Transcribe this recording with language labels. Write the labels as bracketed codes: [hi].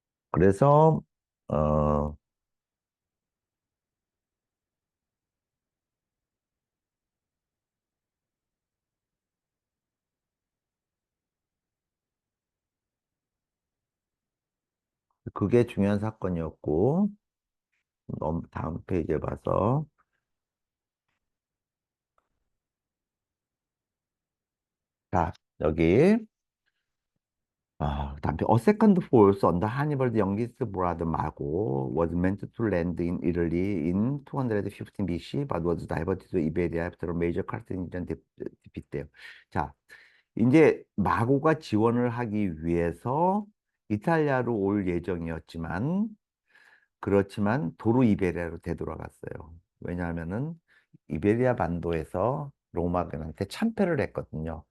[ko] 그래서 어 그게 중요한 사건이었고 다음 페이지에 봐서 자 여기 그다음에 [en] A second force on the Hannibal's youngest brother Mago was meant to land in Italy in 215 BC, but was diverted to Iberia after a major Carthaginian defeat there. [ko] 자, 이제 마고가 지원을 하기 위해서 이탈리아로 올 예정이었지만, 그렇지만 도로 이베리아로 되돌아갔어요. 왜냐하면은 이베리아 반도에서 로마군한테 참패를 했거든요.